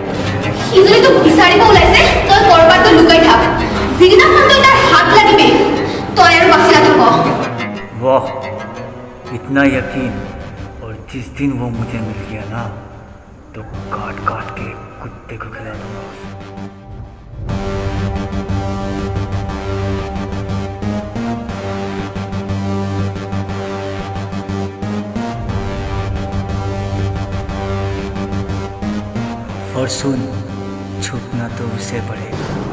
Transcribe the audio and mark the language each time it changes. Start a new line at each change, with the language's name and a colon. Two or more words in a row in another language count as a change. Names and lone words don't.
Assamese: সিজনী তোক বিচাৰিব ওলাইছে, তই কৰবাত তই লুকাই থাক। যিদিনাখন তই তাৰ হাত লাগিবি, তই আৰু বাচি নাথাক।
Hindi: वाह इतना यकीन, और जिस दिन वो मुझे मिल गया ना, तो काट काट के कुत्ते को खिला दूंगा। और सुन, छुपना तो उसे पड़ेगा।